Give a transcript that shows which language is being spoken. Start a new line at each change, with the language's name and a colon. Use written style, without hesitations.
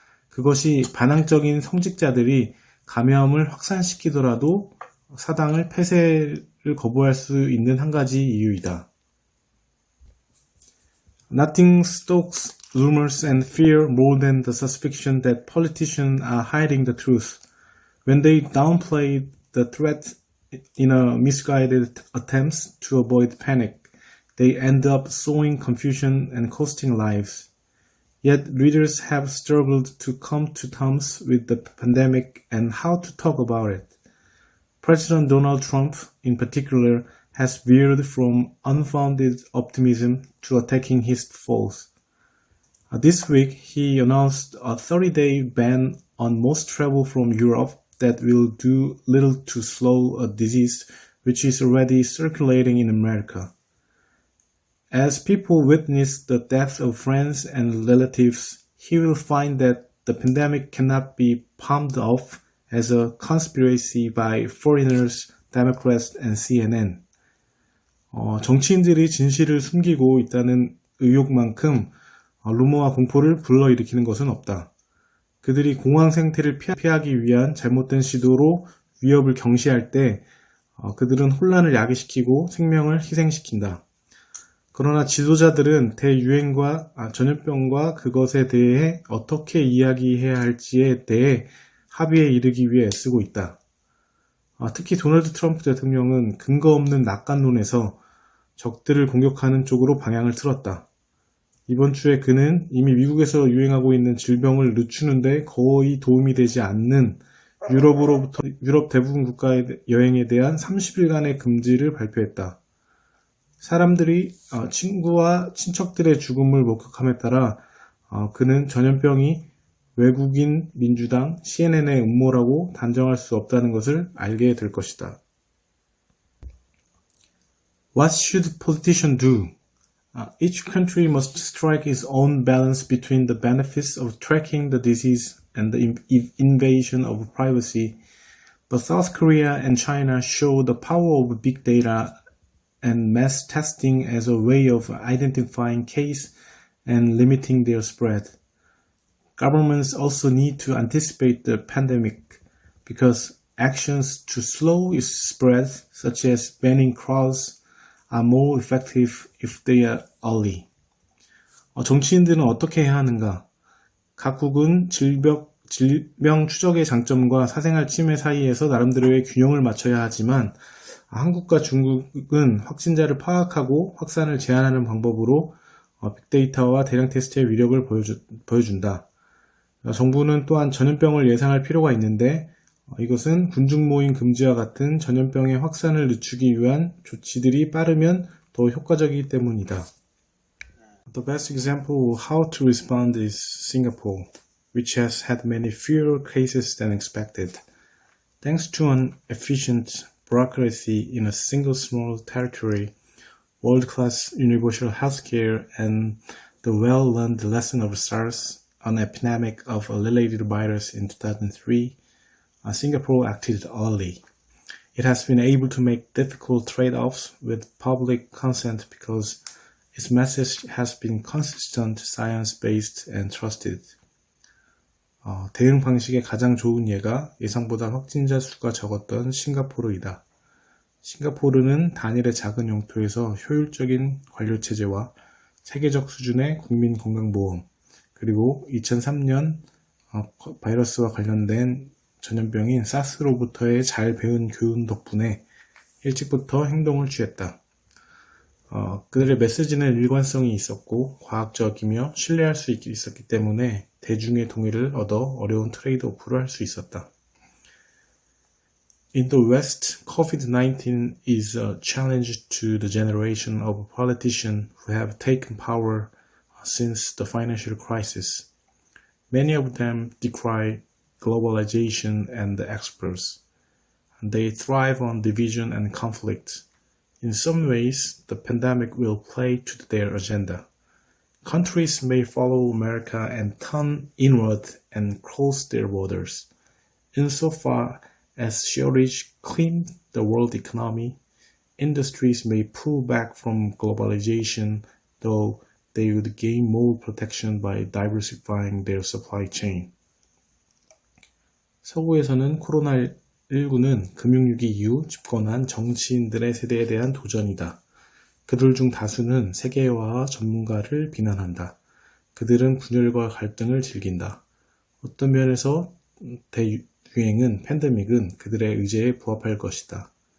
Korean: 그것이 반항적인 성직자들이 감염을 확산시키더라도 사당을 폐쇄를 거부할 수 있는 한 가지 이유이다.
English: Nothing stokes rumors and fear more than the suspicion that politicians are hiding the truth. When they downplay the threat in a misguided attempts to avoid panic, they end up sowing confusion and costing lives. Yet readers have struggled to come to terms with the pandemic and how to talk about it. President Donald Trump, in particular, has veered from unfounded optimism to attacking his foes. This week, he announced a 30-day ban on most travel from Europe that will do little to slow a disease which is already circulating in America. As people witness the death of friends and relatives, he will find that the pandemic cannot be palmed off as a conspiracy by foreigners, Democrats, and CNN.
Korean: 정치인들이 진실을 숨기고 있다는 의혹만큼 루머와 공포를 불러일으키는 것은 없다. 그들이 공황 상태를 피하기 위한 잘못된 시도로 위협을 경시할 때 그들은 혼란을 야기시키고 생명을 희생시킨다. 그러나 지도자들은 대유행과 전염병과 그것에 대해 어떻게 이야기해야 할지에 대해 합의에 이르기 위해 애쓰고 있다. 특히 도널드 트럼프 대통령은 근거 없는 낙관론에서 적들을 공격하는 쪽으로 방향을 틀었다. 이번 주에 그는 이미 미국에서 유행하고 있는 질병을 늦추는데 거의 도움이 되지 않는 유럽 대부분 국가의 여행에 대한 30일간의 금지를 발표했다. 사람들이 친구와 친척들의 죽음을 목격함에 따라 그는 전염병이 외국인 민주당 CNN의 음모라고 단정할 수 없다는 것을 알게 될 것이다.
English: What should politicians do? Each country must strike its own balance between the benefits of tracking the disease and the invasion of privacy. But South Korea and China show the power of big data and mass testing as a way of identifying cases and limiting their spread. Governments also need to anticipate the pandemic because actions to slow its spread, such as banning crowds, are more effective if they are early.
Korean: 정치인들은 어떻게 해야 하는가? 각국은 질병 추적의 장점과 사생활 침해 사이에서 나름대로의 균형을 맞춰야 하지만 한국과 중국은 확진자를 파악하고 확산을 제한하는 방법으로 빅데이터와 대량 테스트의 위력을 보여준다. 정부는 또한 전염병을 예상할 필요가 있는데 이것은 군중 모임 금지와 같은 전염병의 확산을 늦추기 위한 조치들이 빠르면 더 효과적이기 때문이다.
English: The best example of how to respond is Singapore, which has had many fewer cases than expected. Thanks to an efficient bureaucracy in a single small territory, world-class universal healthcare, and the well-learned lesson of SARS, an epidemic of a related virus in 2003, Singapore acted early. It has been able to make difficult trade-offs with public consent because its message has been consistent, science-based, and trusted.
Korean: 대응 방식의 가장 좋은 예가 예상보다 확진자 수가 적었던 싱가포르이다. 싱가포르는 단일의 작은 영토에서 효율적인 관료체제와 세계적 수준의 국민건강보험, 그리고 2003년 바이러스와 관련된 전염병인 사스로부터의 잘 배운 교훈 덕분에 일찍부터 행동을 취했다. 그들의 메시지는 일관성이 있었고 과학적이며 신뢰할 수 있었기 때문에 대중의 동의를 얻어 어려운 트레이드오프를 할 수 있었다.
English: In the West, COVID-19 is a challenge to the generation of politicians who have taken power since the financial crisis. Many of them decry globalization and the experts. They thrive on division and conflict. In some ways, the pandemic will play to their agenda. Countries may follow America and turn inward and close their borders. Insofar as shortage climbed the world economy, industries may pull back from globalization, though they would gain more protection by diversifying their supply chain.
Korean: 서구에서는 코로나19는 금융위기 이후 집권한 정치인들의 세대에 대한 도전이다. 그들 중 다수는 세계화와 전문가를 비난한다. 그들은 분열과 갈등을 즐긴다. 어떤 면에서 대유행은 팬데믹은 그들의 의제에 부합할 것이다.